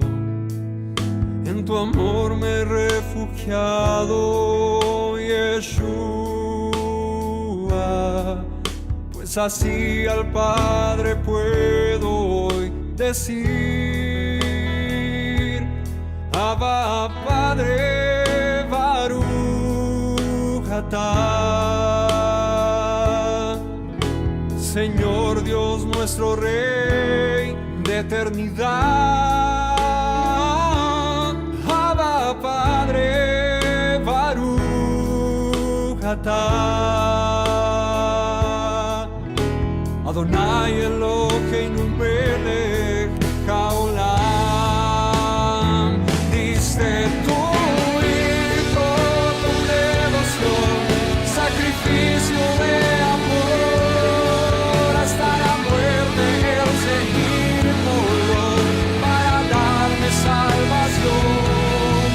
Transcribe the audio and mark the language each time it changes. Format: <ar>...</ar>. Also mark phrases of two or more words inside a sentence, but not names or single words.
<es>En tu amor me he refugiado, Yeshua, pues así al Padre puedo hoy decir: Abba, Padre,</es> <he>ברוך אתה.</he> <es>Señor Dios nuestro Rey de eternidad. Abba Padre,</es> <he>ברוך אתה. אדוני אלוהינו מלך העולם.</he> <es>Diste tu hijo tu devoción, sacrificio de amor, hasta la muerte el seguirlo para darme salvación.</es>